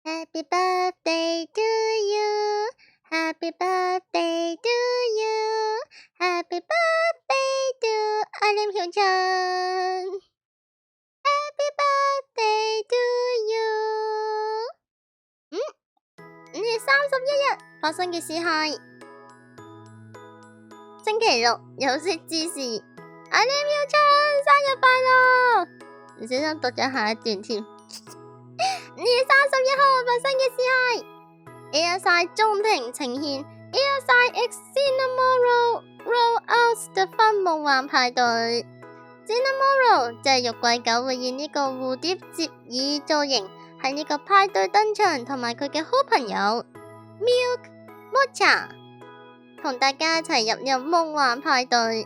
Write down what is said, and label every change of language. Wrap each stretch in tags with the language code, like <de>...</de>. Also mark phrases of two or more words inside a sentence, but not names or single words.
<en>Happy birthday to you, Happy birthday to you, Happy birthday to 阿廉曉晨 ，Happy birthday to you。</en> <yue>5 月31日發生嘅事係星期六有識之士，阿廉曉晨生日快樂！唔小心讀咗下一段添。5月31號發生嘅事係 ASI 中庭呈現 ASI X Cinnamoroll Roll Out the Fun 夢幻派對。Cinnamoroll 就係玉桂狗會以呢個蝴蝶折耳造型喺呢個派對登場，同埋佢嘅好朋友 Milk Mocha 同大家一齊入夢幻派對。</yue>